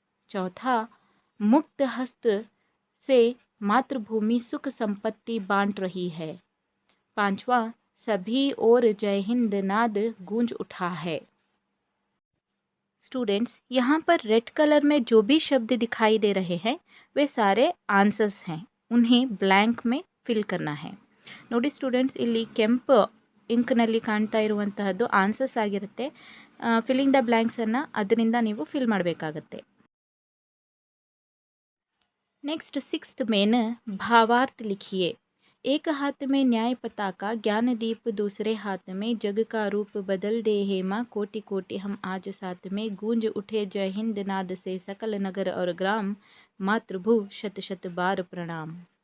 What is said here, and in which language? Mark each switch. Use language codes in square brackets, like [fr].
[hi] चौथा, मुक्त हस्त से मातृभूमि सुख संपत्ति बांट रही है। पांचवा, सभी और जय हिंद नाद गूंज उठा है। स्टूडेंट्स, यहाँ पर रेड कलर में जो भी शब्द दिखाई दे रहे हैं वे सारे आंसर्स हैं, उन्हें ब्लैंक में फिल करना है। [kn] ನೋಡಿ ಸ್ಟೂಡೆಂಟ್ಸ್, ಇಲ್ಲಿ ಕೆಂಪು ಇಂಕ್ನಲ್ಲಿ ಕಾಣ್ತಾ ಇರುವಂತಹದ್ದು ಆನ್ಸರ್ಸ್ ಆಗಿರುತ್ತೆ. ಫಿಲ್ಲಿಂಗ್ ದ ಬ್ಲ್ಯಾಂಕ್ಸನ್ನು ಅದರಿಂದ ನೀವು ಫಿಲ್ ಮಾಡಬೇಕಾಗತ್ತೆ. [hi] नेक्स्ट 6th मेन भावार्थ लिखिए। एक हाथ में न्याय पताका ज्ञान दीप, दूसरे हाथ में जग का रूप बदल दे हेमा, कोटि कोटि हम आज साथ में, गूंज उठे जय हिंद नाद से सकल नगर और ग्राम, मातृभू शत शत बार प्रणाम।